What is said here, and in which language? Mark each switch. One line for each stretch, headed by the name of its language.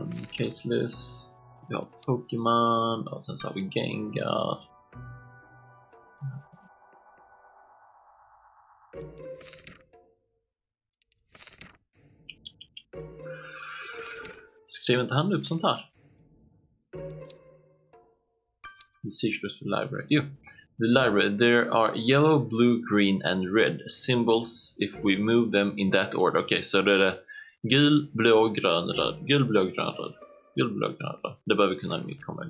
English: Case list.
Swedish: Vi har Pokémon och sen så har vi Gengar. Skriver inte han upp sånt här?
English: The secret of the library. The library. There are yellow, blue, green and red symbols if we move them in that order.
Swedish: Okay, så det är gul, blå, grön, röd. Gul, blå, grön, röd. Gul, blå, grön, röd. Det behöver kunna komma.